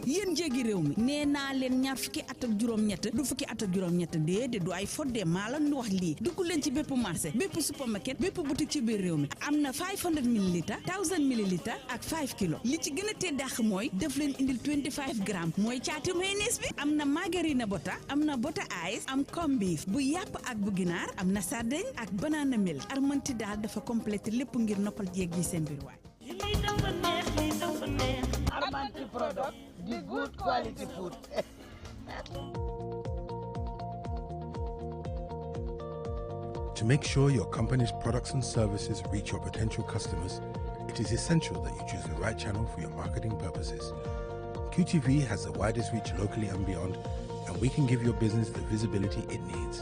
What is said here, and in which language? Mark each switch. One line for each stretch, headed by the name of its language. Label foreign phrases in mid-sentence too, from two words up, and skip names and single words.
Wolof: yéen jéegi réew mi nee naa leen ñaar fukki at ak juróom-ñett du fukki at ak juróom-ñett déedéet du ay fodde maa la wax lii dugg leen ci bépp marché bépp supermarket bépp boutique ci biir réew mi am na 500 millilitres 1000 millilitres ak 5 kilos li ci gën a tee dàq mooy def leen indil 25 grammes mooy caati mayonnaise bi am na margarine bota am na bota ice am
English: corned beef
Wolof: bu yàpp ak bu ginaar am na sardine ak
English: banana milk
Wolof: armanti daal dafa complété lépp ngir noppal jéeg yi seen biir waay
English: armanti product the good quality food To make sure your company's products and services reach your potential customers, it is essential that you choose the right channel for your marketing purposes. QTV has the widest reach locally and beyond, and we can give your business the visibility it needs.